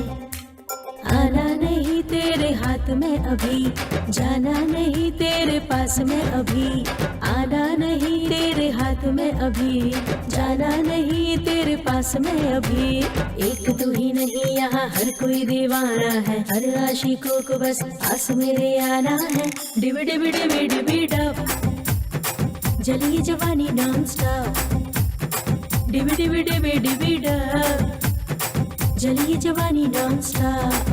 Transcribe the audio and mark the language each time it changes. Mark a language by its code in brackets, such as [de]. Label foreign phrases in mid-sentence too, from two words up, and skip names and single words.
[hi] आना नहीं तेरे हाथ में अभी, जाना नहीं तेरे पास में अभी, आना नहीं तेरे हाथ में अभी, जाना नहीं तेरे पास में अभी। एक तू ही नहीं यहाँ हर कोई दीवाना है, हर आशिकों को बस पास मेरे आना है। डिबी डिबी डिबी डिबी डब, जली जवानी [en] non stop. [hi] डिबी डिबी डिबी डिबी डब, जली जवानी [en] non stop.